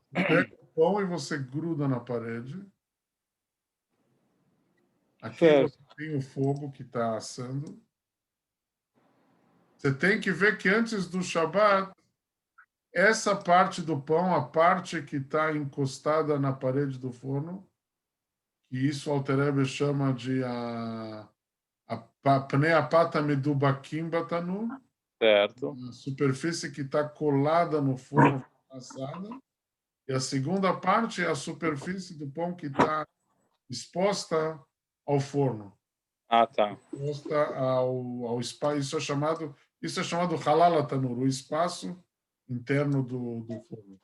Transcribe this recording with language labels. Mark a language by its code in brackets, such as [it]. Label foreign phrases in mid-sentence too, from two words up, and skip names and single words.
[pt] Você pega o pão e você gruda na parede. Aqui você tem o fogo que está assando. Você tem que ver que antes do Shabat, essa parte do pão, a parte que está encostada na parede do forno, que isso o Alter Rebbe chama de [he] פני הפת המדובקים בתנור, [pt] Certo. a superfície que está colada no forno assada, e a segunda parte é a superfície do pão que está exposta ao forno. Ah, tá. Exposta ao espaço. Isso é chamado [he] חלל תנור, [pt] o espaço interno do forno.